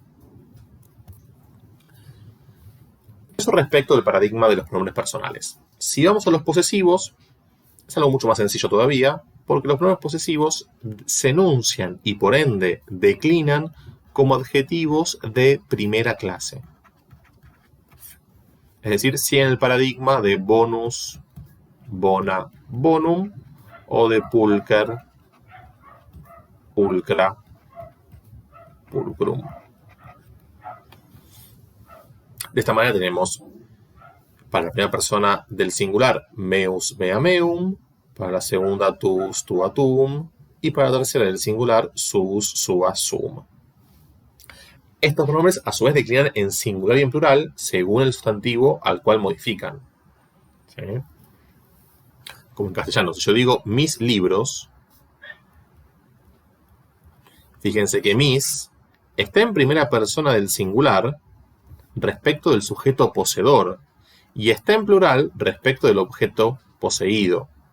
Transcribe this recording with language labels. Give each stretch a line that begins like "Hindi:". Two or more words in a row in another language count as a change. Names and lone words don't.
Spanish: Eso respecto del paradigma de los pronombres personales. Si vamos a los posesivos, es algo mucho más sencillo todavía, porque los pronombres posesivos se enuncian y por ende declinan como adjetivos de primera clase. Es decir, si en el paradigma de
Latin: bonus, bona, bonum,
Spanish: o de
Latin: pulcher, pulcra, pulcrum.
Spanish: De esta manera tenemos para la primera persona del singular
Latin: meus, mea, meum,
Spanish: para la segunda
Latin: tus, tua, tum,
Spanish: y para la tercera del singular sus,
Latin: sua, sum.
Spanish: Estos pronombres a su vez declinan en singular y en plural según el sustantivo al cual modifican. ¿Sí? Como en castellano, si yo digo mis libros, fíjense que mis está en primera persona del singular respecto del sujeto poseedor y está en plural respecto del objeto poseído.